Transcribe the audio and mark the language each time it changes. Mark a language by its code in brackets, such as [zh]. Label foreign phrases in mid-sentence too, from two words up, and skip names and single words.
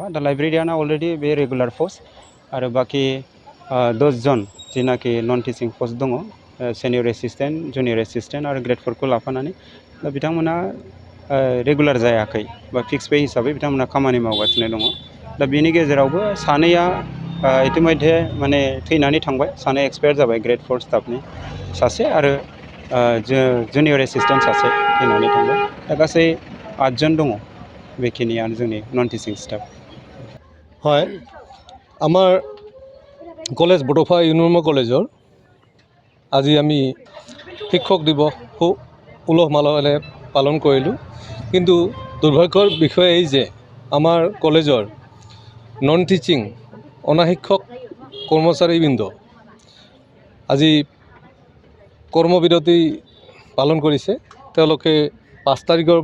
[brx] दा लाइब्रेरियाना अलरेडि बे [en] regular post [brx] आरो बाखि 10 जन जिनाखि [en] non teaching post [brx] दङ [en] senior assistant junior assistant [brx] आरो ग्रेड 4खौ लाफानानै दा बिथांमोना रेगुलार जायाखै बा [en] fix pay [brx] हिसाबै बिथांमोना खामानि मावगासिनो दङ। दा बेनि गेजेरावबो सानैया इतिमध्ये माने थैनानै थांबाय। सानै एक्सपायार जाबाय ग्रेड 4 स्टाफनि सासे आरो [en] junior assistant [brx] सासे थैनानै थांबाय दा गासै 8 जन दङ बेखिनियानो जोंनि [en] non teaching staff [as] হয় আমাৰ কলেজ বড'ফা ইউ.এন কলেজৰ আজি আমি শিক্ষক দিৱস খুব উলহ মালহেৰে পালন কৰিলোঁ কিন্তু দুৰ্ভাগ্যৰ বিষয় এই যে আমাৰ কলেজৰ [en] non teaching [as] অনাশিক্ষক কৰ্মচাৰীবৃন্দ আজি কৰ্মবিৰতি পালন কৰিছে তেওঁলোকে 5 তাৰিখৰ